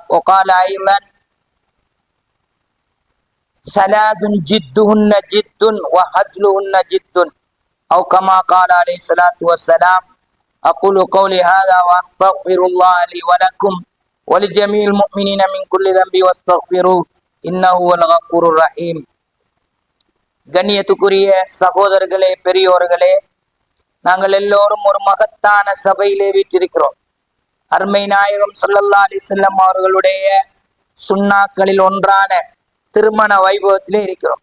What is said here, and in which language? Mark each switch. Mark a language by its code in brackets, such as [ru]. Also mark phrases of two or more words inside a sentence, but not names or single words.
[ar] وقال أيضا: ثلاث جدهن جد وهزلهن جد، أو كما قال عليه الصلاة والسلام. أقول قولي هذا وأستغفر الله لي ولكم ولجميع المؤمنين من كل ذنب واستغفروه إنه هو الغفور الرحيم. [ta] கண்ணியத்துக்குரிய சகோதரர்களே, பெரியோர்களே, நாங்கள் எல்லோரும் ஒரு மகத்தான சபையிலே வீற்றிருக்கிறோம். அருமை நாயகம் [ar] صلى الله عليه وسلم [ta] அவர்களுடைய சுன்னாக்களில் ஒன்றான திருமண வைபவத்திலே இருக்கிறோம்.